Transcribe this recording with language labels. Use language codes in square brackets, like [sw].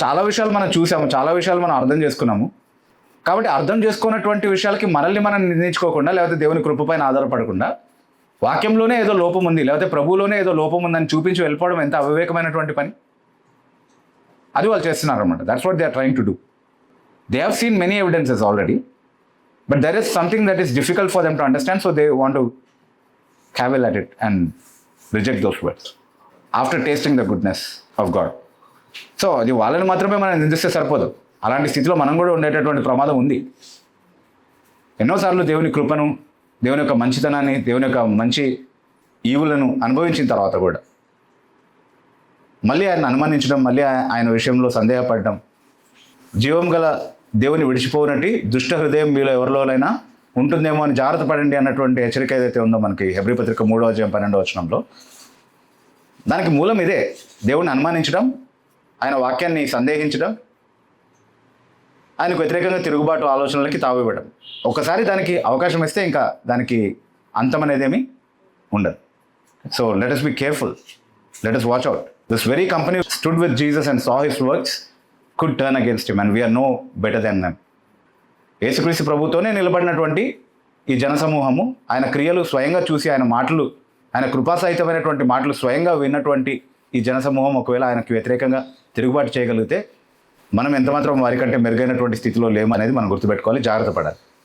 [te] చాలా విషయాలు మనం చూసాము, చాలా విషయాలు మనం అర్థం చేసుకున్నాము. కాబట్టి అర్థం చేసుకున్నటువంటి విషయాలకి మనల్ని మనం నిర్ణయించుకోకుండా, లేకపోతే దేవుని కృపపైన ఆధారపడకుండా వాక్యంలోనే ఏదో లోపం ఉంది, లేకపోతే ప్రభువులోనే ఏదో లోపం ఉందని చూపించి వెళ్ళిపోవడం ఎంత అవివేకమైనటువంటి పని. అది వాళ్ళు చేస్తున్నారు అనమాట. [en] That's what they are trying to do. They have seen many evidences already, but there is something that is difficult for them to understand, so they want to cavil at it and reject those words after tasting the goodness of God. [te] So అది వాళ్ళని మాత్రమే మనం నిందిస్తే సరిపోదు. అలాంటి స్థితిలో మనం కూడా ఉండేటటువంటి ప్రమాదం ఉంది. ఎన్నోసార్లు దేవుని కృపను, దేవుని యొక్క మంచితనాన్ని, దేవుని యొక్క మంచి ఈవులను అనుభవించిన తర్వాత కూడా మళ్ళీ ఆయన అనుమానించడం, మళ్ళీ ఆయన విషయంలో సందేహపడడం, జీవం గల దేవుని విడిచిపోనట్టి దుష్ట హృదయం మీలో ఎవరిలోనైనా ఉంటుందేమో అని జాగ్రత్త పడండి అన్నటువంటి హెచ్చరిక ఏదైతే ఉందో మనకి హెబ్రీ పత్రిక 3వ అధ్యాయం 12వ వచనంలో, దానికి మూలం ఇదే, దేవుణ్ణి అనుమానించడం, ఆయన వాక్యాన్ని సందేహించడం, ఆయనకు వ్యతిరేకంగా తిరుగుబాటు ఆలోచనలకి తావివ్వడం. ఒకసారి దానికి అవకాశం ఇస్తే ఇంకా దానికి అంతం అనేది ఏమీ ఉండదు. [en] So let us be careful, let us watch out. This very company stood with Jesus and saw his works could turn against him and we are no better than them. [te] యేసుక్రీస్తు ప్రభుతోనే నిలబడినటువంటి ఈ జనసమూహము, ఆయన క్రియలు స్వయంగా చూసి, ఆయన మాటలు, ఆయన కృపాసహితమైనటువంటి మాటలు స్వయంగా విన్నటువంటి ఈ జనసమూహం ఒకవేళ ఆయనకు వ్యతిరేకంగా తిరుగుబాటు చేయగలిగితే మనం ఎంతమాత్రం వారికంటే మెరుగైనటువంటి స్థితిలో లేము అనేది మనం గుర్తుపెట్టుకోవాలి, జాగ్రత్త పడాలి.